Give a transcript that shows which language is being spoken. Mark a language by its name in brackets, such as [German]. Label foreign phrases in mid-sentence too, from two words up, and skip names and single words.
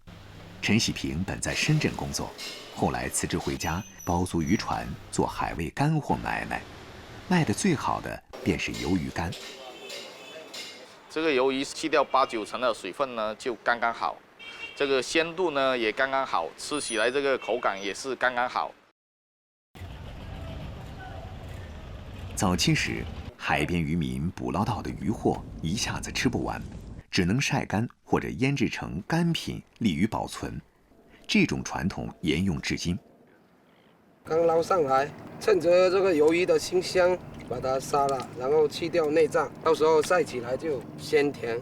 [Chinese] 陳喜平本在深圳工作，後來辭職回家，包租漁船做海味乾貨買賣，賣得最好的便是魷魚乾。這個魷魚去掉8-9成的水分呢，就剛剛好。這個鮮度呢也剛剛好，吃起來這個口感也是剛剛好。早期時，海邊漁民捕撈到的漁獲一下子吃不完， 只能晒干或者腌制成干品，利于保存。这种传统沿用至今。刚捞上来，趁着这个鱿鱼的清香，把它杀了，然后去掉内脏，到时候晒起来就鲜甜。